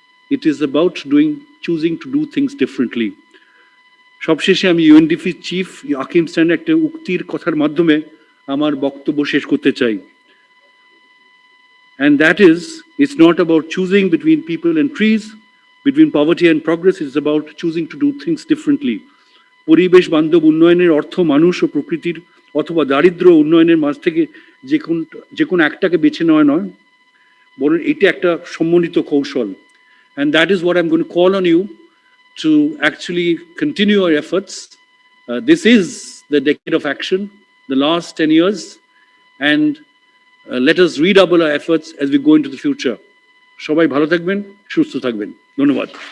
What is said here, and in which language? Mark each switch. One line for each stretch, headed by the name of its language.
English: It is about choosing to do things differently.
Bangla: সবশেষে আমি UNDP chief আকিম Steiner একটা উক্তির কথার মাধ্যমে আমার বক্তব্য শেষ করতে চাই।
English: And that is, it's not about choosing between people and trees, between poverty and progress. It's about choosing to do things differently.
Bangla: পরিবেশ বান্ধব উন্নয়নের অর্থ মানুষ ও প্রকৃতির অথবা দারিদ্র্য উন্নয়নের মাঝ থেকে যে কোনো একটাকে বেছে নেওয়া নয়, বরং এটা একটা সমন্বিত কৌশল।
English: And that is what I'm going to call on you to actually continue our efforts. This is the decade of action, the last 10 years, and let us redouble our efforts as we go into the future.
Bangla: সবাই ভালো থাকবেন, সুস্থ থাকবেন। ধন্যবাদ।